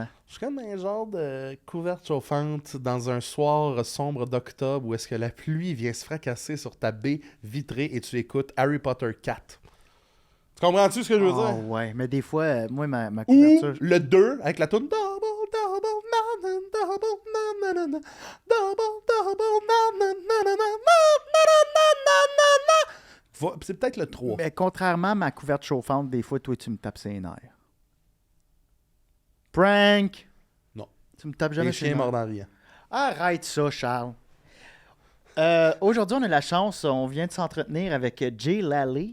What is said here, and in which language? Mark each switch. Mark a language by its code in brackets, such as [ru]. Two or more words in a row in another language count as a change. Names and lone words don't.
[fr] Je suis comme un genre de couverte chauffante dans un soir sombre d'octobre où est-ce que la pluie vient se fracasser sur ta baie vitrée et tu écoutes Harry Potter 4. Tu comprends-tu ce que je veux dire? Ouais, mais des fois, moi, ma Ou couverture... le 2 avec la toune double, double, na, na, double, na, na, na, na, double, double, na, na, na, na, na, na. C'est peut-être le 3. Mais contrairement à ma couverte chauffante, des fois, toi, tu me tapes ses nerfs. Prank! Non. Tu me tapes jamais Les ses chiens nerfs. mordent en riant. Arrête ça, Charles. Aujourd'hui, on a la chance, on vient de s'entretenir avec Jay Lally.